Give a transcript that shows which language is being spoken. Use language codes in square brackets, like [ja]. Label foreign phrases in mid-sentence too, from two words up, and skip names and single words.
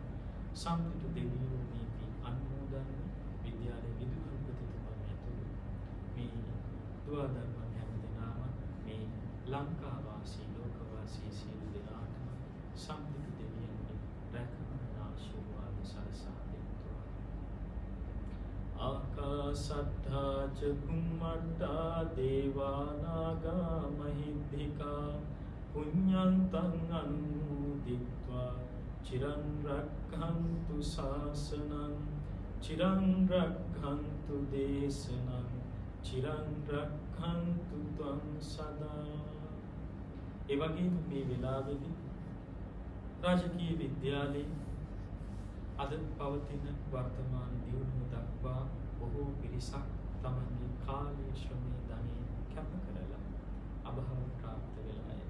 [si] සම්පූර්ණ දෙවියෝ මේ පින් අනුමෝදන් විද්‍යාලයේ විදුහල්පතිතුමන් ඇතුළු මේ දුවදරුවන් හැම දෙනාම මේ ලංකාවාසී ලෝකවාසී සියලු දෙනාටම සම්පූර්ණ දෙවියන්ගේ රැකවරණ ආශිර්වාද සලසා දෙත්වා. [pi] ආකාසට්ඨා ච බුම්මට්ඨා දේවා නාග මහිද්దికා පුඤ්ඤන්තං අනුමෝදිත්වා චිරන් රක්ඛන්තු ශාසනං චිරන් රක්ඛන්තු දේශනං චිරන් රක්ඛන්තු ත්වං සදා. [si] ඒ වගේම මේ වෙලාවේදී රාජකීය විද්‍යාලයේ අද පවතින වර්තමාන දියුණුව දක්වා බොහෝ පිරිසක් තමන්ගේ කාලය, ශ්‍රමය, ධනය කැප කරලා අභාව ප්‍රාප්ත වෙලා ඇති.